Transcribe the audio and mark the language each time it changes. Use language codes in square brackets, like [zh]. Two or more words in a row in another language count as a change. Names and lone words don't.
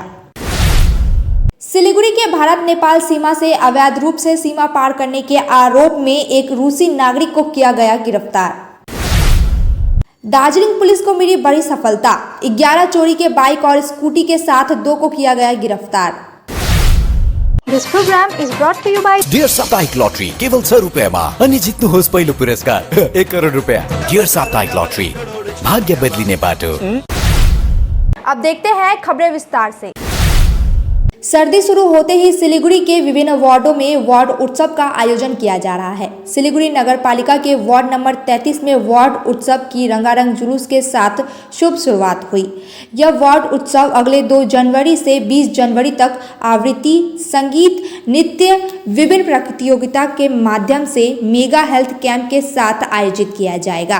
[hi] सिलीगुड़ी के भारत नेपाल सीमा से अवैध रूप से सीमा पार करने के आरोप में एक रूसी नागरिक को किया गया गिरफ्तार। दार्जिलिंग पुलिस को मिली बड़ी सफलता, 11 चोरी के बाइक और स्कूटी के साथ 2 को किया गया गिरफ्तार। [en] This program is brought to you by [ne] डियर साप्ताहिक लॉटरी केवल 100 रुपैयाँमा अनि जित्नुहोस् पहिलो पुरस्कार 1 करोड रुपैयाँ। डियर साप्ताहिक लॉटरी, भाग्य बदलिने बाटो। [hi] अब देखते हैं खबरें विस्तार से। सर्दी शुरू होते ही सिलीगुड़ी के विभिन्न वार्डों में वार्ड उत्सव का आयोजन किया जा रहा है। सिलीगुड़ी नगर पालिका के वार्ड नंबर 33 में वार्ड उत्सव की रंगारंग जुलूस के साथ शुभ शुरुआत हुई। यह वार्ड उत्सव अगले 2 जनवरी से 20 जनवरी तक आवृत्ति, संगीत, नृत्य, विभिन्न प्रतियोगिता के माध्यम से [en] mega health camp [hi] के साथ आयोजित किया जाएगा।